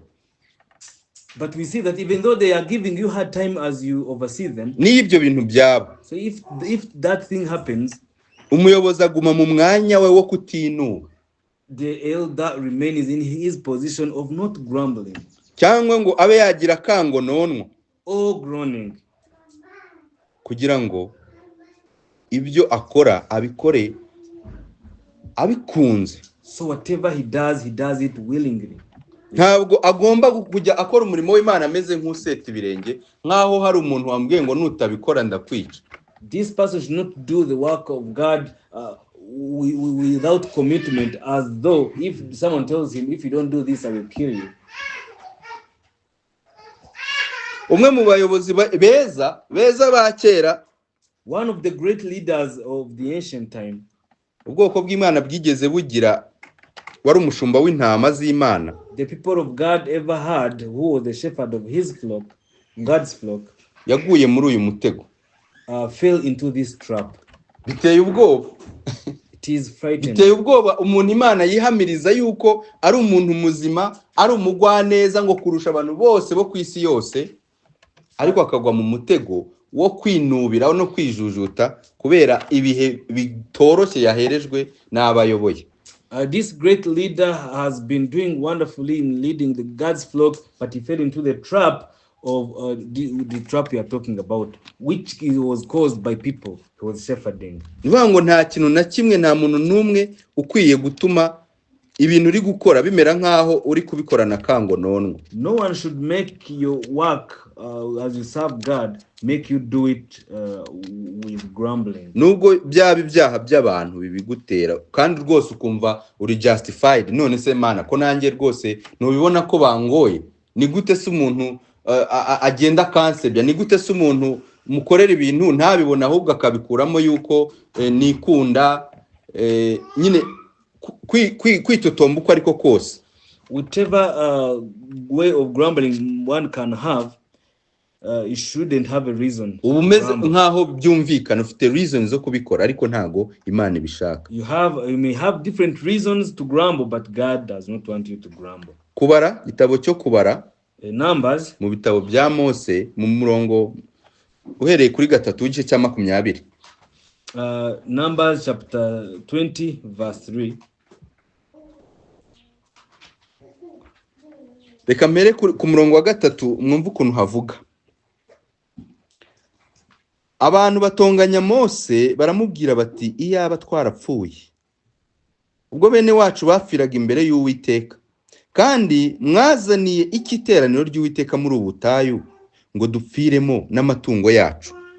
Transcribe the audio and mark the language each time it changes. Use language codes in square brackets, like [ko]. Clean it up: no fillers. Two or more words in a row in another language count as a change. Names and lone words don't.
[en] But we see that even though they are giving you hard time as you oversee them, [rw] n'ibyo bintu byabo. [en] So if that thing happens, [rw] umuyobozi aguma mu mwanya we wo kutinuba. [en] The elder remains in his position of not grumbling. [rw] Cyangwa ngo abe yagira kangononwa. [en] Or groaning. [rw] Kugira ngo ibyo akora abikore abikunze. [en] So whatever he does it willingly. [rw] ntabwo agomba kujya akora umurimo w'Imana ameze nk'useta ibirenge nkaho hari umuntu wambwiye ngo nutabikora ndakwica. [en] This person should not do the work of God without commitment, as though if someone tells him, if you don't do this, I will kill you. [rw] Umwe mu bayobozi beza ba kera, [en] one of the great leaders of the ancient time, [rw] ubwoko bw'Imana bwigeze bugira, wari umushumba w'intama z'Imana. [en] The people of God ever had, who was the shepherd of his flock, God's flock, [rw] yaguye muri uyu mutego. [en] Fell into this trap. [rw] Biteye ubwoba. [en] It is frightening. [rw] Biteye ubwoba umuntu Imana yihamiriza yuko ari umuntu muzima, ari umugwaneza ngo kurusha abantu bose bo kwisi yose, ariko akagwa mu mutego wo kwinubira no kwijujuta kubera ibihe bitoroshye yaherejwe n'abayoboye. [en] This great leader has been doing wonderfully in leading the God's flock, but he fell into the trap of the trap we are talking about, which was caused by people who was shepherding. [rw] Ngo nta kintu na kimwe, nta muntu numwe ukwiye gutuma ibintu uri gukora bimera nkaho uri kubikorana kango nonwe. [en] No one should make your work as you serve God, make you do it with grumbling. [rw] Nubwo byaba ibyaha by'abantu bibigutera kandi rwose ukumva uri justified, none se Mana ko nanjye rwose nubibona ko bangoye, ni gute se umuntu agenda kansebya, ni gute se umuntu mukorera ibintu ntabibona ahubwo akabikuramo yuko nikunda, nyine kwitotomba uko ariko kose. [en] Whatever way of grumbling one can have, you shouldn't have a reason. [rw] Ubumeze nkaho byumvikana ufite reasons zo kubikora ariko ntago Imana ibishaka. [en] You may have different reasons to grumble, but God does not want you to grumble. [rw] Kubara, igitabo cyo kubara, [en] Numbers, [rw] mu bitabo bya Mose, mu murongo uhereye kuri 3 igice cya 20. [en] Numbers chapter 20 verse 3. [rw] Reka mbere ku murongo wa 3 mwumva ukuntu havuga. Abantu batonganya Mose baramubwira bati iyaba twarapfuye ubwo bene wacu bafiraga imbere y'Uwiteka, kandi mwazaniye ikiteraniro ry'Uwiteka muri ubutayu ngo dupfiremo n'amatungo yacu.